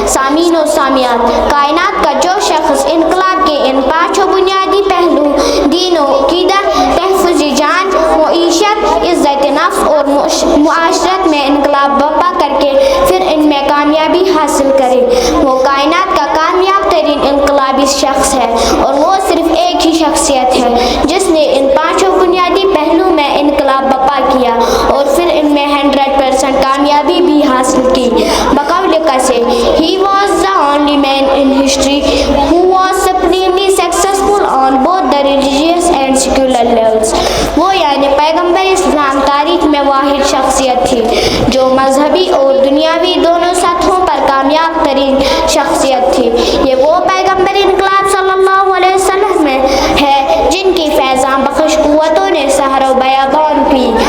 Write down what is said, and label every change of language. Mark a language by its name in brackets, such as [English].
[Urdu] سامعین و سامعات، کائنات کا جو شخص انقلاب کے ان 5 بنیادی پہلو دین و عقیدہ، تحفظ جان، معیشت، عزت نفس اور معاشرت میں انقلاب برپا کر کے پھر ان میں کامیابی حاصل کرے، وہ کائنات کا کامیاب ترین انقلابی شخص ہے. اور وہ صرف ایک ہی شخصیت ہے جس نے ان 5 بنیادی پہلو میں انقلاب برپا کیا اور پھر ان میں 100% کامیابی بھی حاصل کی. بقول قصے [English] he was the only man in history who was supremely successful on both the religious and secular levels. [Urdu] وہ یعنی پیغمبر اسلام تاریخ میں واحد شخصیت تھی جو مذہبی اور دنیاوی دونوں سطحوں پر کامیاب ترین شخصیت تھی. یہ وہ پیغمبر انقلاب صلی اللہ علیہ وسلم میں ہے جن کی فیضاں بخش قوتوں نے سحر و بیابان کی.